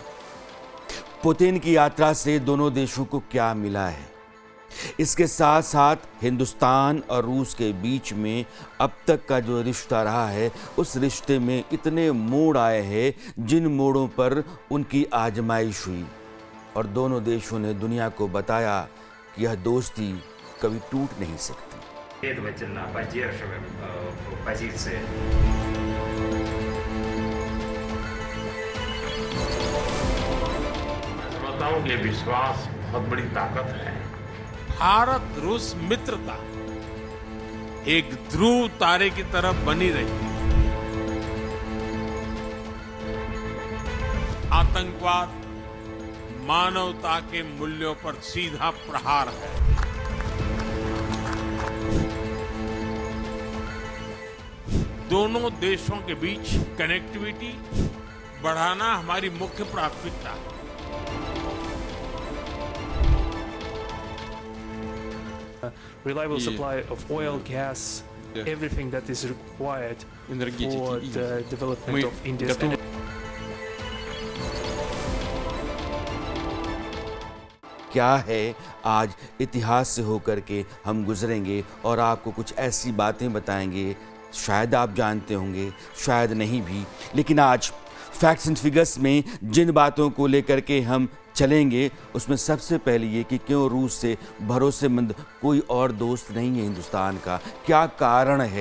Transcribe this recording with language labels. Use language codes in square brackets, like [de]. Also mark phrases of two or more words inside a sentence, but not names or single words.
[hi] पुतिन की यात्रा से दोनों देशों को क्या मिला है, इसके साथ साथ हिंदुस्तान और रूस के बीच में अब तक का जो रिश्ता रहा है, उस रिश्ते में इतने मोड़ आए हैं जिन मोड़ों पर उनकी आजमाइश हुई और दोनों देशों ने दुनिया को बताया कि यह दोस्ती कभी टूट नहीं सकती। [ru] Следовательно, поддерживаем позиции. [hi] मैं समझता हूँ कि विश्वास बहुत बड़ी ताकत है। भारत रूस मित्रता एक ध्रुव तारे की तरफ बनी रही। आतंकवाद मानवता के मूल्यों पर सीधा प्रहार है। दोनों देशों के बीच कनेक्टिविटी बढ़ाना हमारी मुख्य प्राथमिकता है। [en] Reliable supply of oil, gas, everything that is required for the development of India's energy. [hi] क्या है, आज इतिहास से होकर के हम गुजरेंगे और आपको कुछ ऐसी बातें बताएंगे, शायद आप जानते होंगे, शायद नहीं भी, लेकिन आज [en] facts and figures [hi] में जिन बातों को लेकर के हम चलेंगे, उसमें सबसे पहले ये कि क्यों रूस से भरोसेमंद कोई और दोस्त नहीं है हिंदुस्तान का, क्या कारण है।